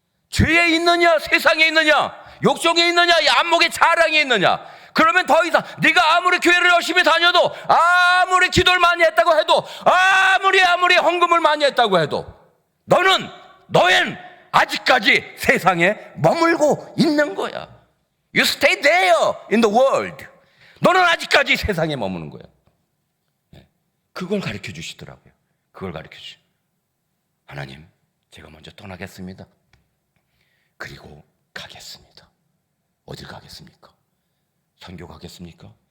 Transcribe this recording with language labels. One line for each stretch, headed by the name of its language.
Korean: 죄에 있느냐? 세상에 있느냐? 욕정에 있느냐? 안목의 자랑에 있느냐? 그러면 더 이상 네가 아무리 교회를 열심히 다녀도 아무리 기도를 많이 했다고 해도 아무리 헌금을 많이 했다고 해도 너는 아직까지 세상에 머물고 있는 거야.
English: You stay there in the world.
Korean: 너는 아직까지 세상에 머무는 거야. 그걸 가르쳐 주시더라고요. 그걸 가르쳐 주시죠. 하나님, 제가 먼저 떠나겠습니다. 그리고 가겠습니다. 어딜 가겠습니까? 선교 가겠습니까?